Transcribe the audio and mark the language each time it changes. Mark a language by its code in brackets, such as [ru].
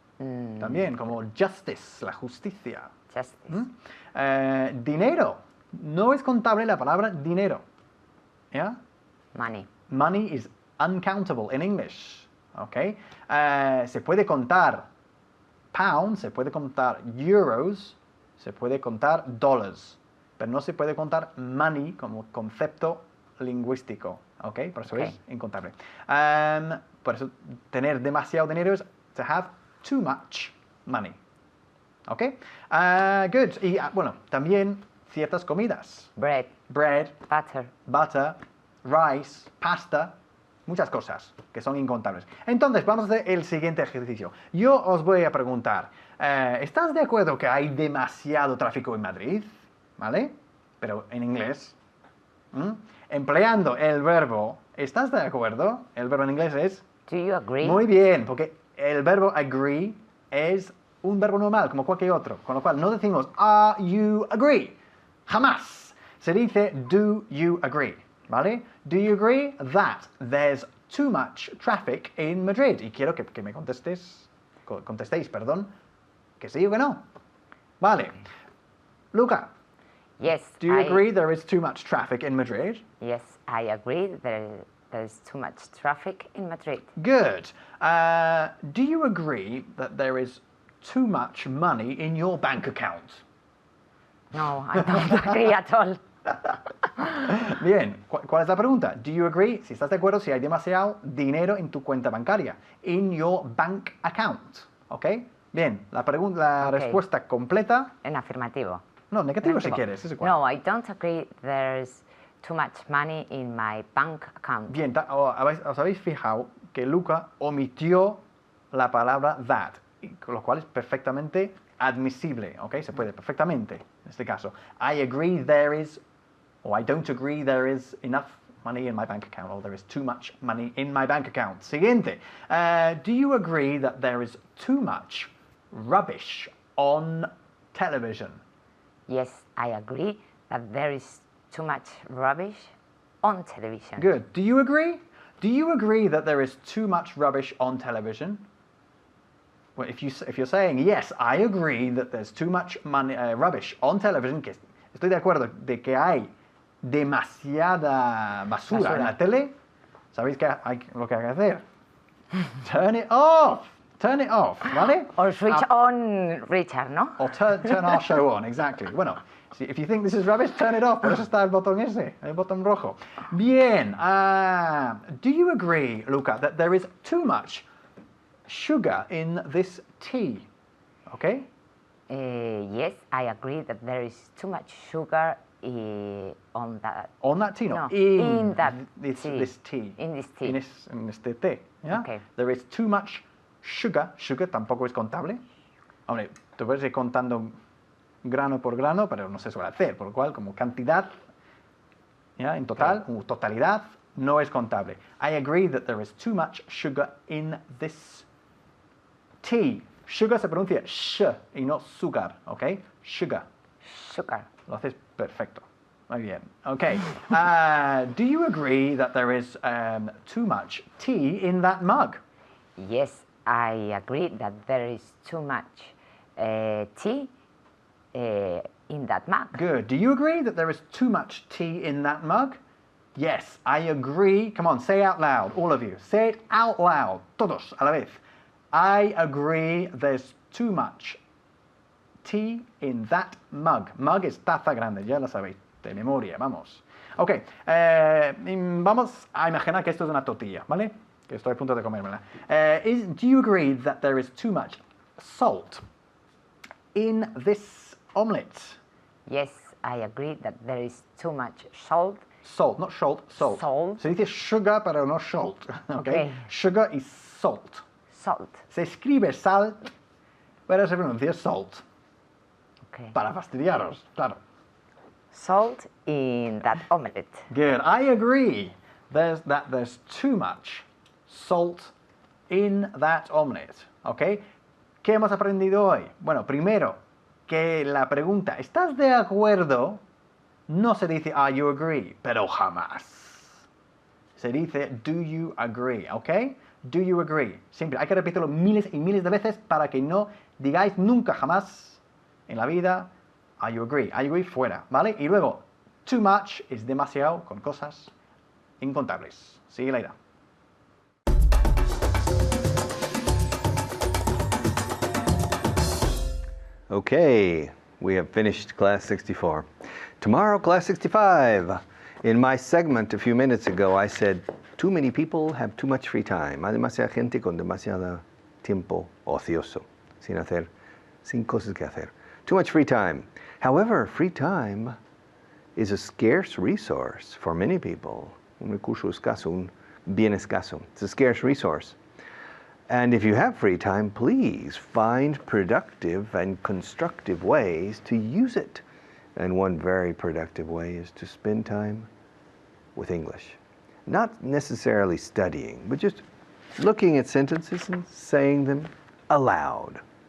[es] También, como justice, la justicia. [en] Justice. [es] Dinero. No es contable la palabra dinero. ¿Ya? [en] Money. Money is uncountable in English. [es] ¿Ok? Se puede contar pounds, se puede contar euros, se puede contar dollars, pero no se puede contar money como concepto lingüístico. ¿Ok? Por eso es incontable. Por eso tener demasiado dinero es [en] to have too much money. [es] ¿Ok? [en] Good. [es] Y bueno, también ciertas comidas. [en] Bread. Bread, Butter. butter, rice, pasta, [es] muchas cosas que son incontables. Entonces, vamos a hacer el siguiente ejercicio. Yo os voy a preguntar, ¿estás de acuerdo que hay demasiado tráfico en Madrid? ¿Vale? Pero en inglés. Empleando el verbo, ¿estás de acuerdo? El verbo en inglés es... [en] Do you agree? [es] Muy bien, porque el verbo agree es un verbo normal, como cualquier otro. Con lo cual, no decimos, [en] are you agree? [es] Jamás. Se dice, [en] do you agree? [es] ¿Vale? [en] Do you agree that there's too much traffic in Madrid? [es] Y quiero que me contestéis, perdón, que sí o que no. Vale. Luca, [en] Yes. do you agree there is too much traffic in Madrid? Yes, I agree. There's too much traffic in Madrid. Good. Do you agree that there is too much money in your bank account? No, I don't agree at all. [es] Bien, ¿cuál es la pregunta? [en] Do you agree? [es] Si estás de acuerdo, si hay demasiado dinero en tu cuenta bancaria. [en] In your bank account. [es] ¿Ok? Bien, la [en] Ok. [es] respuesta completa. En afirmativo. No, negativo si quieres, es igual. [en] No, I don't agree there's too much money in my bank account. [es] Bien, os habéis fijado que Luca omitió la palabra that, lo cual es perfectamente admisible, ¿ok? Se puede perfectamente, en este caso. [en] I agree there is, or I don't agree there is enough money in my bank account, or there is too much money in my bank account. [es] Siguiente. [en] Do you agree that there is too much rubbish on television? Yes, I agree that there is too much rubbish on television. Good. Do you agree? Do you agree that there is too much rubbish on television? Well, if you're saying yes, I agree that there's too much rubbish on television, [es] que estoy de acuerdo de que hay demasiada basura en la tele, ¿sabéis lo que hay que hacer? [en] Turn it off. Turn it off, [es] ¿vale? [en] Or switch on Richard, [es] ¿no? [en] Or turn our show on, exactly. [es] Bueno, [en] if you think this is rubbish, turn it off. [es] Por eso está el botón ese, el botón rojo. Bien. [en] Do you agree, Luca, that there is too much sugar in this tea? Okay? Yes, I agree that there is too much sugar on that. On that tea? No, in that this tea. this tea. In this tea. [es] En este té. ¿Ya? [en] Okay. There is too much sugar. Sugar [es] tampoco es contable. Hombre, tú puedes ir contando grano por grano, pero no se suele hacer, por lo cual, como cantidad, ¿ya? En total, totalidad, no es contable. [en] I agree that there is too much sugar in this tea. [es] Sugar se pronuncia sh y no sugar, ¿ok? [en] Sugar. Sugar. [es] Lo haces perfecto. Muy bien. [en] Okay. Do you agree that there is too much tea in that mug? Yes, I agree that there is too much tea in that mug. Good. Do you agree that there is too much tea in that mug? Yes, I agree. Come on, say out loud, all of you. Say it out loud, [es] todos a la vez. [en] I agree there's too much tea in that mug. [es] Mug es taza grande, ya lo sabéis, de memoria, vamos. Ok, vamos a imaginar que esto es una tortilla, ¿vale? Que estoy a punto de comérmela. [en] Do you agree that there is too much salt in this omelette? Yes, I agree that there is too much salt. Salt, not salt, salt. Salt. [es] Se dice sugar, pero no salt. [en] Okay? Sugar is salt. Salt. [es] Se escribe sal, pero se pronuncia salt. [en] Okay. [es] Para fastidiaros, claro. [en] Salt in that omelette. Good. I agree. There's too much salt in that omelette. [es] ¿Ok? ¿Qué hemos aprendido hoy? Bueno, primero, que la pregunta, ¿estás de acuerdo? No se dice, [en] you agree, [es] pero jamás. Se dice, [en] do you agree, [es] ¿ok? [en] Do you agree? [es] Siempre, hay que repetirlo miles y miles de veces para que no digáis nunca jamás en la vida, [en] I agree. I agree [es] fuera, ¿vale? Y luego, too much es demasiado con cosas incontables. Sigue la idea. [en] Okay, we have finished class 64. Tomorrow, class 65. In my segment a few minutes ago, I said, too many people have too much free time. [es] Hay demasiada gente con demasiado tiempo ocioso, sin cosas que hacer. [en] Too much free time. However, free time is a scarce resource for many people. [es] Un recurso escaso, un bien escaso. [en] It's a scarce resource. And if you have free time, please find productive and constructive ways to use it. And one very productive way is to spend time with English. Not necessarily studying, but just looking at sentences and saying them aloud.